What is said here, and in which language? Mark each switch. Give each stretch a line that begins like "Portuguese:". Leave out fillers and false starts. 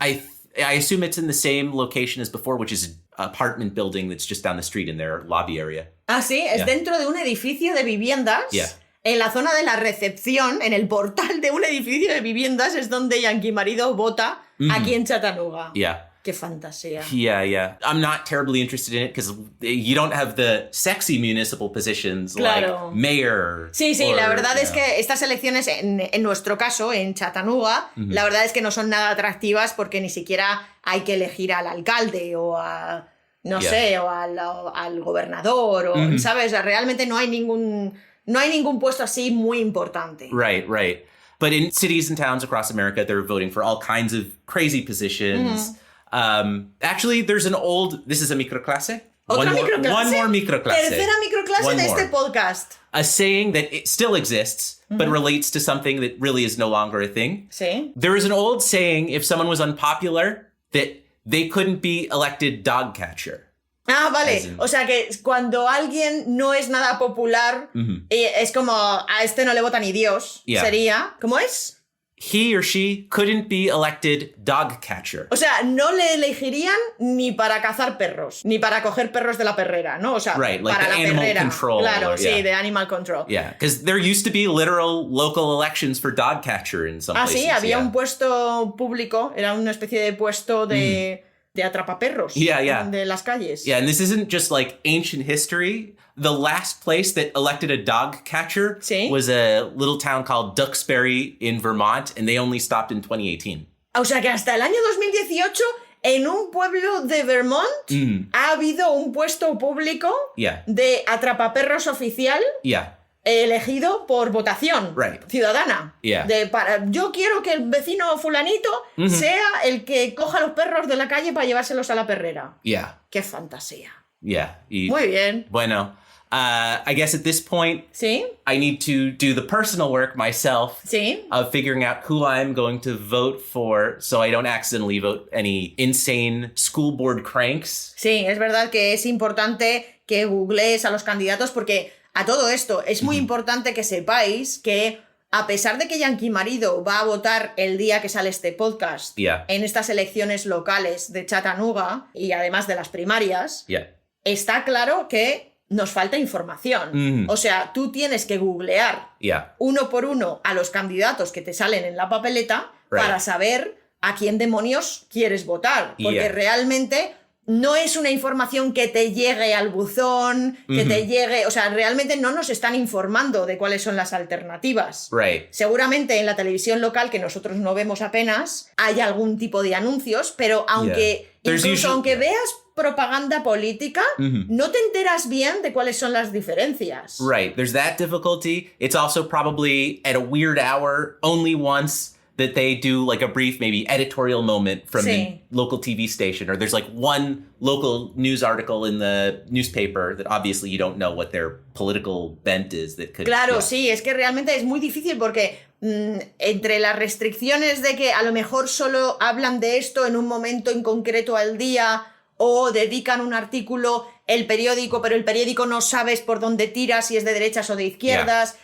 English: I assume it's in the same location as before, which is an apartment building that's just down the street in their lobby area.
Spanish: Sí, es dentro de un edificio de viviendas. En la zona de la recepción, en el portal de un edificio de viviendas, es donde Yankee Marido vota aquí en Chattanooga. Qué fantasía.
English: I'm not terribly interested in it because you don't have the sexy municipal positions like mayor.
Spanish: Sí, la verdad es que estas elecciones, en nuestro caso, en Chattanooga, la verdad es que no son nada atractivas porque ni siquiera hay que elegir al alcalde o a, no sé, o al gobernador, o, ¿sabes? O sea, realmente no hay ningún puesto así muy importante.
English: Right. But in cities and towns across America, they're voting for all kinds of crazy positions. Actually, there's this is a microclase. One more microclase.
Spanish: Tercera microclase de este podcast.
English: A saying that it still exists, but relates to something that really is no longer a thing.
Spanish: Sí.
English: There is an old saying, if someone was unpopular, that they couldn't be elected dog catcher.
Spanish: Vale. O sea que cuando alguien no es nada popular, es como, a este no le vota ni Dios. Sería, ¿cómo es?
English: He or she couldn't be elected dog catcher.
Spanish: O sea, no le elegirían ni para cazar perros, ni para coger perros de la perrera, ¿no? O sea,
English: like
Spanish: para la
English: animal
Spanish: perrera.
English: Control.
Spanish: Claro, sí, de animal control.
English: Because there used to be literal local elections for dog catcher in some places.
Spanish: Sí, había un puesto público, era una especie de puesto de atrapaperros de las calles.
English: And this isn't just like ancient history. The last place that elected a dog catcher
Spanish: Sí.
English: was a little town called Duxbury in Vermont, and they only stopped in 2018.
Spanish: O sea que hasta el año 2018, en un pueblo de Vermont, ha habido un puesto público
English: Yeah.
Spanish: de atrapaperros oficial
English: Yeah.
Spanish: elegido por votación
English: Right.
Spanish: ciudadana.
English: Yeah.
Spanish: Yo quiero que el vecino fulanito sea el que coja los perros de la calle para llevárselos a la perrera.
English: Yeah.
Spanish: ¡Qué fantasía!
English: Yeah.
Spanish: Muy bien.
English: Bueno, I guess at this point,
Spanish: ¿Sí?
English: I need to do the personal work myself
Spanish: ¿Sí?
English: of figuring out who I'm going to vote for so I don't accidentally vote any insane school board cranks.
Spanish: Sí, es verdad que es importante que googlees a los candidatos porque a todo esto es muy importante que sepáis que a pesar de que Yankee Marido va a votar el día que sale este podcast
English: Yeah.
Spanish: en estas elecciones locales de Chattanooga y además de las primarias,
English: Yeah.
Spanish: está claro que nos falta información. O sea, tú tienes que googlear
English: Yeah.
Spanish: uno por uno a los candidatos que te salen en la papeleta
English: Right.
Spanish: para saber a quién demonios quieres votar. Porque
English: Yeah.
Spanish: realmente no es una información que te llegue al buzón, que te llegue... O sea, realmente no nos están informando de cuáles son las alternativas.
English: Right.
Spanish: Seguramente en la televisión local, que nosotros no vemos apenas, hay algún tipo de anuncios, pero aunque...
English: Yeah. There's
Spanish: Incluso
English: usually-
Spanish: aunque veas propaganda política, no te enteras bien de cuáles son las diferencias.
English: Right. There's that difficulty. It's also probably at a weird hour, only once that they do like a brief, maybe editorial moment from
Spanish: Sí.
English: the local TV station, or there's like one local news article in the newspaper that obviously you don't know what their political bent is that could.
Spanish: Claro,
English: yeah.
Spanish: sí, es que realmente es muy difícil porque entre las restricciones de que a lo mejor solo hablan de esto en un momento en concreto al día o dedican un artículo el periódico, pero el periódico no sabes por dónde tira, si es de derechas o de izquierdas.